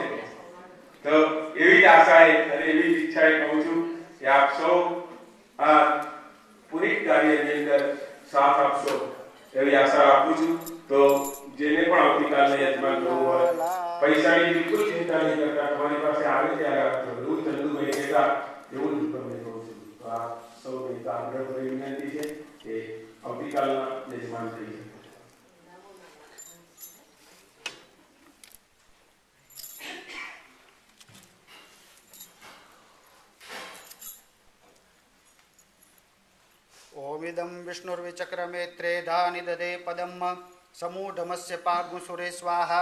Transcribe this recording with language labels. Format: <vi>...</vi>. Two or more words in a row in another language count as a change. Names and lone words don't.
<gu>તો એવી જ આશાએ અને એવી જ ઈચ્છાએ કહું છું કે આપ સૌ આ પુનિત કાર્યની અંદર સાથ આપશો એવી આશા રાખું છું. તો જેને પણ આવતીકાલને યજમાન કરવું હોય પૈસાની બિલકુલ ચિંતા નહીં કરતા, તમારી પાસે આવે ત્યારે આપજો. એવું ચંદુભાઈ કહેતા એવું જ તમને કહું છું. તો આ સૌને આગ્રહ ભરી વિનંતી છે કે આવતીકાલના યજમાન થઈ શકે.</gu> <sa>ओमिदं विष्णुर्विचक्रमे त्रेधा निदधे पदम् समूढमस्य पाग्मुसुरे स्वाहा.</sa>